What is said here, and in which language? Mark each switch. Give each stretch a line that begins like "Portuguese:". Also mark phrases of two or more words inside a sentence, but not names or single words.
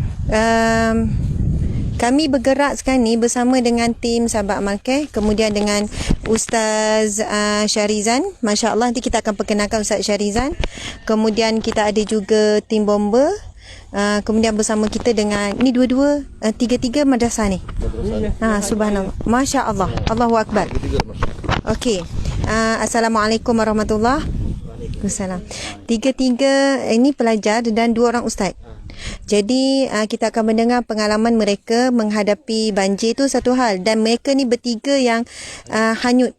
Malay: Kami bergerak sekarang ni bersama dengan tim Sahabat Amal Care, kemudian dengan Ustaz Syarizan.
Arabic: Masya Allah,
Malay: nanti kita akan perkenalkan Ustaz Syarizan. Kemudian kita ada juga tim bomba. Kemudian bersama kita dengan ni dua-dua tiga-tiga madrasah ni.
Arabic: Subhanallah. Masya Allah. Allahu akbar.
Malay: Okey.
Arabic: Assalamualaikum warahmatullahi wabarakatuh.
Malay: Tiga-tiga ini pelajar dan dua orang ustaz. Jadi kita akan mendengar pengalaman mereka menghadapi banjir tu satu hal, dan mereka ni bertiga yang hanyut.